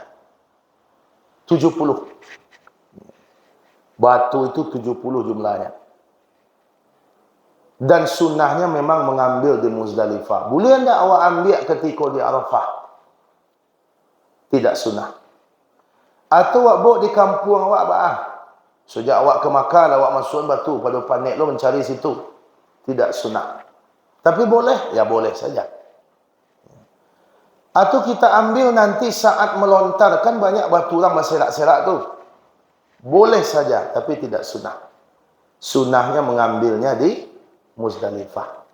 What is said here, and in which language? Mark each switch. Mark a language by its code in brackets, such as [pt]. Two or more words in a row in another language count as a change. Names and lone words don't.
[id] 70. Batu itu 70 jumlahnya. Dan sunnahnya memang mengambil di Muzdalifah. [min] Boleh tak awak ambil ketika di Arafah? [id] Tidak sunnah. [min] Atau awak bawa di kampung awak bah. Sejak awak ke Makkah, awak masuk batu pada panik lo mencari situ. [id] Tidak sunnah. Tapi boleh? Ya boleh saja. Atau kita ambil nanti saat melontar, kan banyak batu orang berserak-serak tu. Boleh saja, tapi tidak sunnah. Sunnahnya mengambilnya di Muzdalifah.